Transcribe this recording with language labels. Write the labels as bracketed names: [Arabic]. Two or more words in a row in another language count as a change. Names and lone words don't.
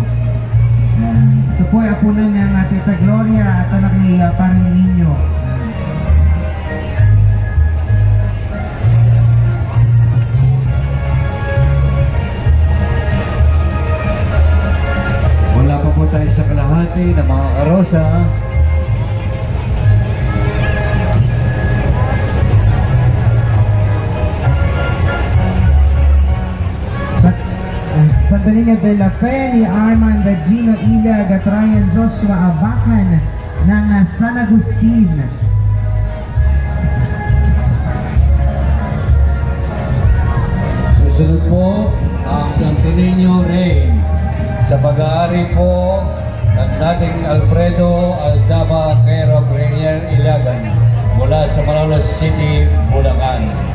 [Filipino] Ito po ay apunan ng Tita Gloria at anak ni Parang Niño. Wala pa po tayo sa kalahati ng mga karosa. Santo Niño de la Fe ni Armando Gino Ilag at Ryan Joshua Abacan ng San Agustin. Susunod po ang Santo Niño Rey sa pag-aari po ng dating Alfredo Aldama Quero Premier Ilagan mula sa Malolos City, Bulacan.